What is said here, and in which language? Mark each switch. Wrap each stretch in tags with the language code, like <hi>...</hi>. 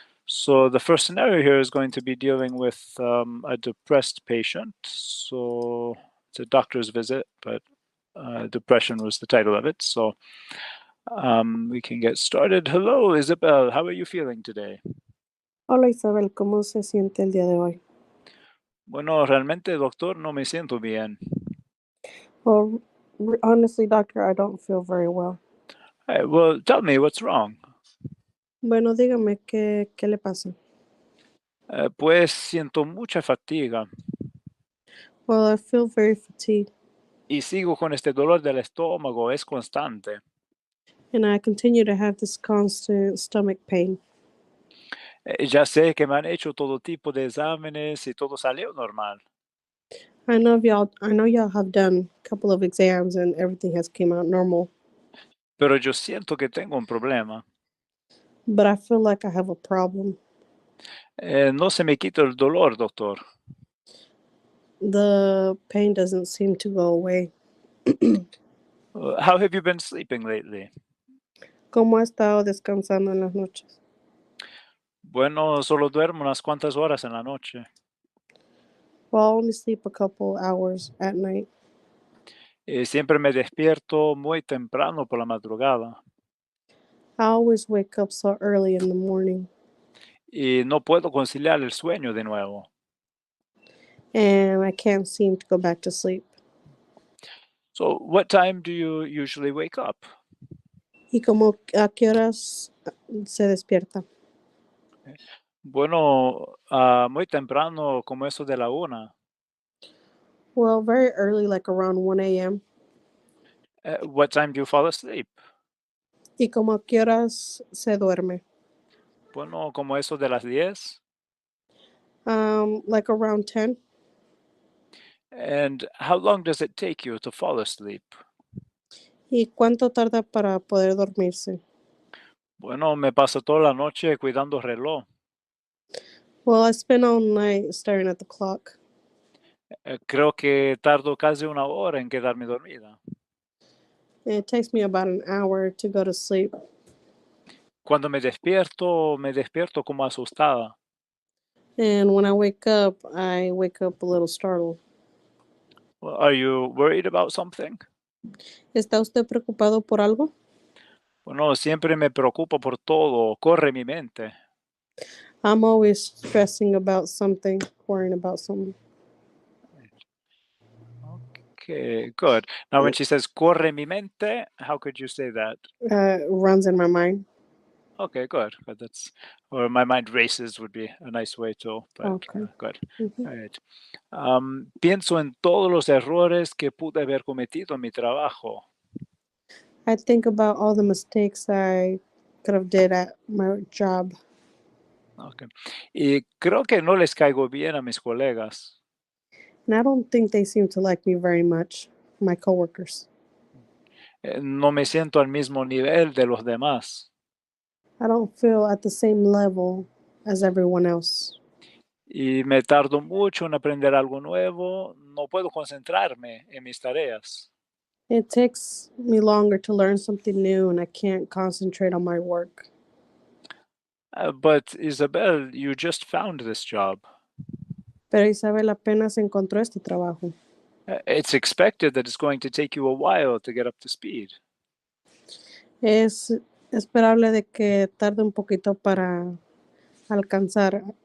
<en>So the first scenario here is going to be dealing with a depressed patient. So it's a doctor's visit, but depression was the title of it. So we can get started. Hello, Isabel. How are you feeling today?</en> <es>Hola Isabel, ¿cómo se siente el día de hoy? Bueno, realmente, doctor, no me siento bien.</es> <en>Well, honestly, doctor, I don't feel very well. Well, tell me what's wrong.</en> <es>Bueno, dígame qué le pasa. Pues siento mucha fatiga</es> <en>Well, I feel very fatigued,</en> <es>y sigo con este dolor del estómago, es constante.</es> <en>and I continue to have this constant stomach pain.</en> <es>Ya sé que me han hecho todo tipo de exámenes y todo salió normal,</es> <en>I know y'all have done a couple of exams and everything has came out normal,</en> <es>pero yo siento que tengo un problema.</es> <en>but I feel like I have a problem.</en> <es>No se me quita el dolor, doctor.</es> <en>The pain doesn't seem to go away. How have you been sleeping lately?</en> <es>¿Cómo ha estado descansando en las noches? Bueno, solo duermo unas cuantas horas en la noche.</es> <en>Well, I only sleep a couple hours at night.</en> <es>Siempre me despierto muy temprano por la madrugada</es> <en>I always wake up so early in the morning,</en> <es>y no puedo conciliar el sueño de nuevo.</es> <en>and I can't seem to go back to sleep. So, what time do you usually wake up?</en> <es>¿Y como a qué horas se despierta? Bueno, muy temprano, como eso de la 1.</es> <en>Well, very early, like around 1 a.m. What time do you fall asleep?</en> <es>¿Y como a qué horas se duerme? Bueno, como eso de las 10.</es> <en>Like around 10. And how long does it take you to fall asleep?</en> <es>¿Y cuánto tarda para poder dormirse? Bueno, me paso toda la noche cuidando reloj.</es> <en>Well, I spend all night staring at the clock.</en> <es>Creo que tardo casi una hora en quedarme dormida.</es> <en>It takes me about an hour to go to sleep.</en> <es>Cuando me despierto como asustada.</es> <en>And when I wake up a little startled. Well, are you worried about something?</en> <es>¿Está usted preocupado por algo? Bueno, siempre me preocupo por todo, corre mi mente.</es> <en>I'm always stressing about something, worrying about something. Okay, good. Now, when she says</en> <es>corre mi mente,</es> <en>how could you say that? Runs in my mind. Okay, good. Good. That's, or my mind races would be a nice way to, but Okay. good. Mhm. All right.</en> <es>Pienso en todos los errores que pude haber cometido en mi trabajo.</es> <en>I think about all the mistakes I could have did at my job. Okay.</en> <es>Y creo que no les caigo bien a mis colegas.</es> <en>And I don't think they seem to like me very much, my coworkers.</en> <es>No me siento al mismo nivel de los demás.</es> <en>I don't feel at the same level as everyone else.</en> <es>Y me tardo mucho en aprender algo nuevo. No puedo concentrarme en mis tareas.</es> <en>It takes me longer to learn something new and I can't concentrate on my work. But Isabel, you just found this job.</en> <es>Pero Isabel apenas encontró este trabajo.</es> <en>It's expected that it's going to take you a while to get up to speed.</en> <es>Es esperable de que tarde un poquito para alcanzar.</es>